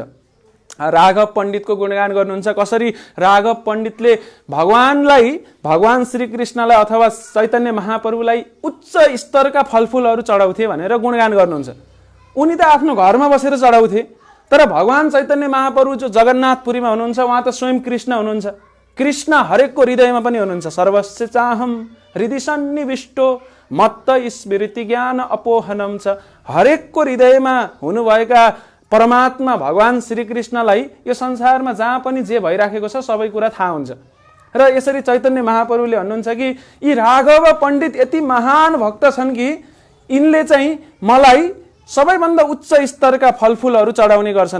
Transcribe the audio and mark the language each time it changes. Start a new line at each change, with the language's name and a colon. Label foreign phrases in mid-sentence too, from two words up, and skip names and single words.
Nepali: राघव पण्डितको गुणगान गर्नुहुन्छ, कसरी राघव पण्डितले भगवान श्रीकृष्णलाई अथवा चैतन्य महाप्रभुलाई उच्च स्तरका फलफुलहरू चढाउँथे भनेर गुणगान गर्नुहुन्छ। उनी त आफ्नो घरमा बसेर चढाउँथे, तर भगवान चैतन्य महाप्रभु जो जगन्नाथपुरीमा हुनुहुन्छ उहाँ त स्वयं कृष्ण हुनुहुन्छ। कृष्ण हरेकको हृदयमा पनि हुनुहुन्छ।
Sanskrit: सर्वस्य चाहम हृदय सन्निविष्टो मत्त स्मृति ज्ञान अपोहनम छ।
Nepali: हरेकको हृदयमा हुनुभएका परमात्मा भगवान श्रीकृष्णलाई यो संसारमा जहाँ पनि जे भइराखेको छ सबै कुरा थाहा हुन्छ। र यसरी चैतन्य महाप्रभुले भन्नुहुन्छ कि यी राघव पण्डित यति महान भक्त छन् कि यिनले चाहिँ मलाई सबैभन्दा उच्च स्तरका फलफुलहरू चढाउने गर्छन्।